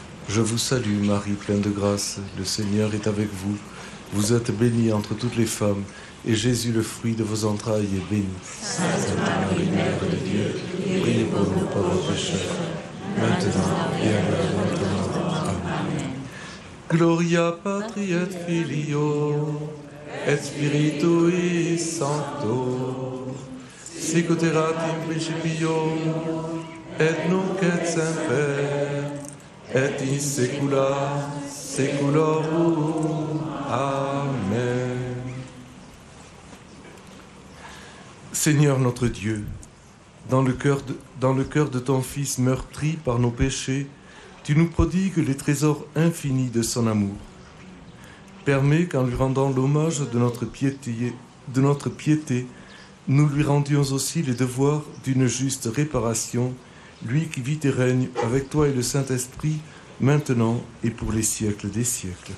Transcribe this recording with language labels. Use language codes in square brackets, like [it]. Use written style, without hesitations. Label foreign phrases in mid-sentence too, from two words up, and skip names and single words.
[fr] Je vous salue, Marie, pleine de grâce. Le Seigneur est avec vous. Vous êtes bénie entre toutes les femmes, et Jésus, le fruit de vos entrailles, est béni. Sainte Marie, Mère de Dieu, priez pour nous pauvres pécheurs, maintenant et à l'heure de notre mort. Amen. [la] Gloria Patri et Filio, et Spiritui Sancto, sic ut erat in principio, et nunc et semper, et in saecula saeculorum. Amen. [fr] Seigneur notre Dieu, dans le cœur de ton Fils meurtri par nos péchés, tu nous prodigues les trésors infinis de son amour. Permets qu'en lui rendant l'hommage de notre piété, nous lui rendions aussi les devoirs d'une juste réparation, lui qui vit et règne avec toi et le Saint-Esprit, maintenant et pour les siècles des siècles.